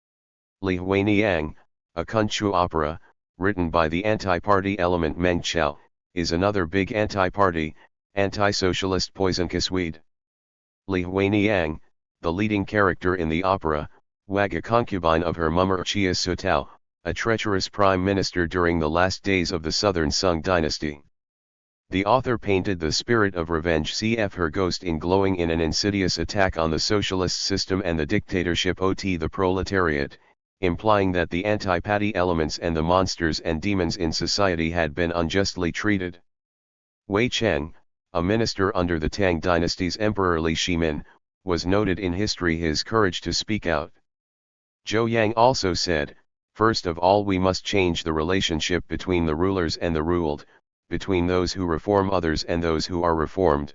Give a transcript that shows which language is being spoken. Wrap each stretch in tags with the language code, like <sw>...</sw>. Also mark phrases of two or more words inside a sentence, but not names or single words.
<en>Li Huaniang, a Kunchu opera, written by the anti-party element Meng Chao, is another big anti-party, anti-socialist poisonous weed. Li Huaniang, the leading character in the opera, was a concubine of her mummer Chia Sutao, a treacherous prime minister during the last days of the southern Sung dynasty. The author painted the spirit of revenge cf her ghost in glowing in an insidious attack on the socialist system and the dictatorship of the proletariat, implying that the anti-party elements and the monsters and demons in society had been unjustly treated. Wei Cheng, a minister under the Tang dynasty's Emperor Li Shimin, was noted in history his courage to speak out. Zhou Yang also said, "First of all we must change the relationship between the rulers and the ruled, between those who reform others and those who are reformed."</en>